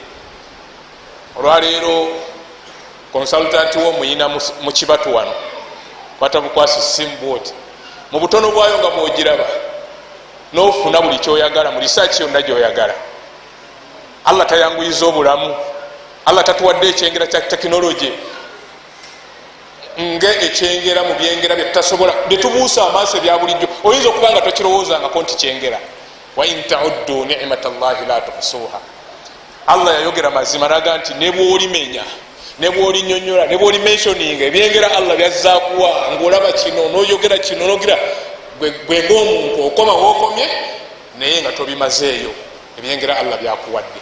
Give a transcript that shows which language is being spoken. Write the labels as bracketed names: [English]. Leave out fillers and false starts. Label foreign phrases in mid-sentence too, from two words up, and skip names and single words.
[Ganda] Olwaleero consultant wo muyina mu kibatu wano kwata bukwasi simbot mu butono bwayo nga mwogiraba n'ofuna buli kyoyagala mu research yonna gyoyagala. Allah tayanguyiza obulamu. Allah tatuwadde ekyengera kya tekinologi nga ekyengera mu byengera bye tutasobola bye tubuusa amaaso ebya bulijjo oyinza okuba nga tokirowoozangako nti kyengera. [Arabic] وإن تعدوا نعمة الله لا تحصوها. [Ganda] Allah yayogera mazima naga nti ne bw'olimenya ne bw'olinyonnyola ne bw'olimensioninga ebyengera Allah byazaakuwa ng'olaba kino n'oyogera kino n'ogira gwe ng'omuntu okoma w'okomye naye nga tobimazeeyo ebyengera Allah byakuwadde.